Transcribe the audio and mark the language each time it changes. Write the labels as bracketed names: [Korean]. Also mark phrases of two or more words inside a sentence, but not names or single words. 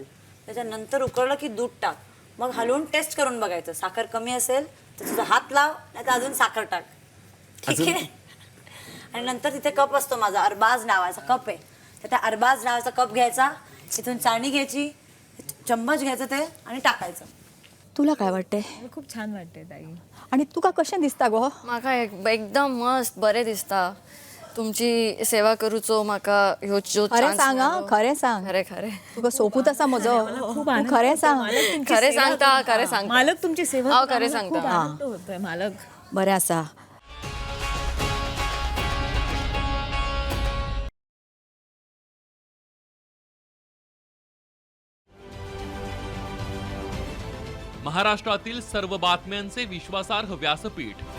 [Marathi] त्याच्यानंतर उकळलं की दूध टाक. मग हलवून टेस्ट करून बघायचं, साखर कमी असेल तर तुझा हात लाव, नाही तर अजून साखर टाक. ठीक आहे. आणि नंतर तिथे कप असतो माझा, अरबाज नावाचा कप आहे. तर त्या अरबाज नावाचा कप घ्यायचा, तिथून चाळणी घ्यायची, चम्मच घ्यायचं ते आणि टाकायचं. तुला काय वाटते? खूप छान वाटते ताई. [Konkani] आणि तुका कशें दिसता गो? म्हाका एकदम मस्त बरें दिसता. तुमची सेवा करूचो म्हाका ह्यो खरें सांग हां, खरें सांग. खरें खरें तुका सोपूत आसा म्हजो. खूप तू खरें सांग. खरें सांगता खरें सांगता मालक तुमची सेवा हांव करून खरें [Marathi] आम्हाला खूप [Konkani] सांगता. [Marathi] आनंद होतोय मालक. [Konkani] बरें आसा. [Marathi] महाराष्ट्रातील सर्व बातम्यांचे विश्वासार्ह व्यासपीठ.